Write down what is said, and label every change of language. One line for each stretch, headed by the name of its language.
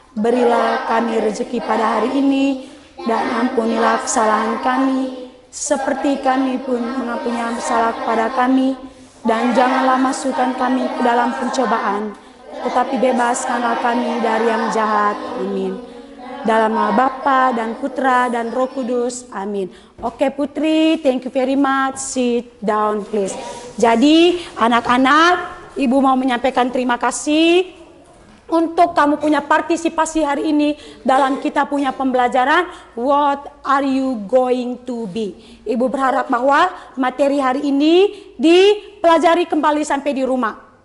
Indonesian: Berilah kami rezeki pada hari ini, dan ampunilah kesalahan kami, seperti kami pun mengampuni yang bersalah kepada kami, dan janganlah masukkan kami ke dalam pencobaan, tetapi bebaskanlah kami dari yang jahat. Amin. Dalam nama Bapa dan Putra dan Roh Kudus. Amin.
English: Oke Putri, thank you very much. Sit down please.
Indonesian: Jadi anak-anak, Ibu mau menyampaikan terima kasih untuk kamu punya partisipasi hari ini dalam kita punya pembelajaran
English: What are you going to be?
Indonesian: Ibu berharap bahwa materi hari ini dipelajari kembali sampai di rumah.